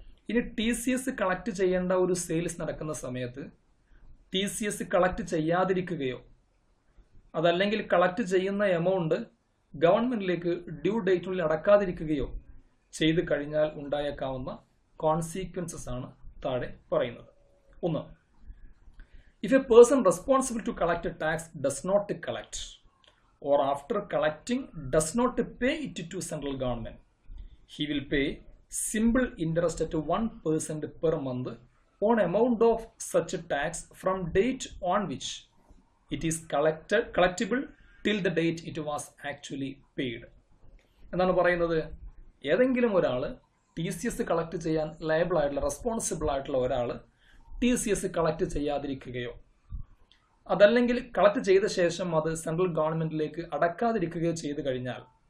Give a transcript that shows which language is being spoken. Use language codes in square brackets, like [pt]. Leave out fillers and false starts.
[ml] ഇനി TCS collect ചെയ്യേണ്ട ഒരു സെയിൽസ് നടക്കുന്ന സമയത്ത് TCS കളക്ട് ചെയ്യാതിരിക്കുകയോ അതല്ലെങ്കിൽ കളക്ട് ചെയ്യുന്ന എമൗണ്ട് ഗവൺമെൻറ്റിലേക്ക് ഡ്യൂ ഡേറ്റിനുള്ളിൽ അടക്കാതിരിക്കുകയോ ചെയ്ത് കഴിഞ്ഞാൽ ഉണ്ടായേക്കാവുന്ന കോൺസിക്വൻസസ് ആണ് താഴെ പറയുന്നത്. 1. [en] If a person responsible to collect a tax does not collect or after collecting does not pay it to central government, he will pay simple interest at 1% per month on amount of such a tax from date on which it is collectible till the date it was actually paid. [ml] എന്നാണ് പറയുന്നത്, ഏതെങ്കിലും ഒരാൾ TCS collect ചെയ്യാൻ liable ആയിട്ടുള്ള, responsible ആയിട്ടുള്ള ഒരാൾ TCS collect ചെയ്യാതിരിക്കുകയോ അതല്ലെങ്കിൽ collect ചെയ്ത ശേഷം അത് സെൻട്രൽ ഗവൺമെൻറ്റിലേക്ക് അടക്കാതിരിക്കുകയോ ചെയ്തു കഴിഞ്ഞാൽ